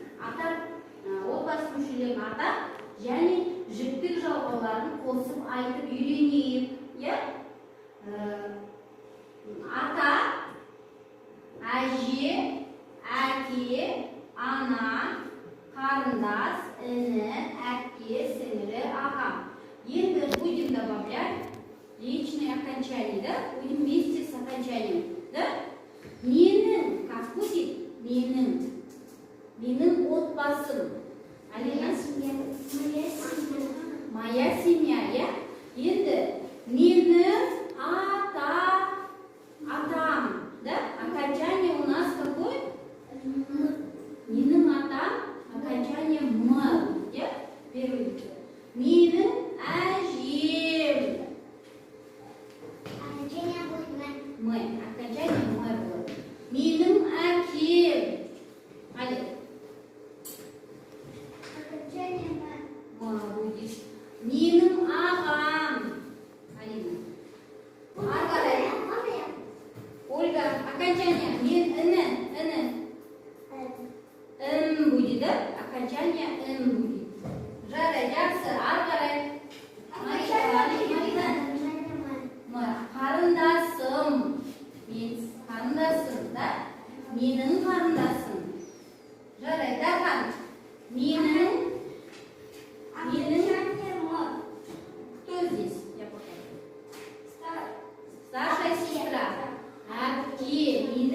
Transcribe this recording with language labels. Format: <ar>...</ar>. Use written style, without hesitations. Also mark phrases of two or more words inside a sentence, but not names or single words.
<kk>Отбасы мүшелерін атап, және жіктік жалғауларын қосып айтып үйренейік. Ата, әже, әке, ана, қарындас, іні, әпке, сіңлі, ағам.</kk> <ru>Енді будем добавлять личные окончания, да? Будем вместе с окончанием, да? Менің, как будет?</ru> <kk>Менің отбасым. Алина?</kk> <ru>Моя семья, я?</ru> <kk>Енді менің атам, да?</kk> <ru>Окончание у нас какое?</ru> <kk>Менің атам,</kk> <ru>окончание м, я? Первый.</ru> <kk>Менің әжем.</kk> <ru>Мы. Окончание мы будет.</ru> <kk>Менің әкем. Hadi.</kk> <ru>Будет.</ru> <kk>Менің ағам. Алина. Арқарай. Ольга. Окончание. Мен іні.</kk> <ru>Будет, да? Окончание будет.</ru> <kk>Жарай, жақсы. Арқарай. Қарындасым. Қарындасым, да? Менің қарындасым. Жарай, Дархан. Менің.</kk> <ru>Кто здесь? Я покажу. Старшая сестра.</ru> <kk>Әпке.</kk>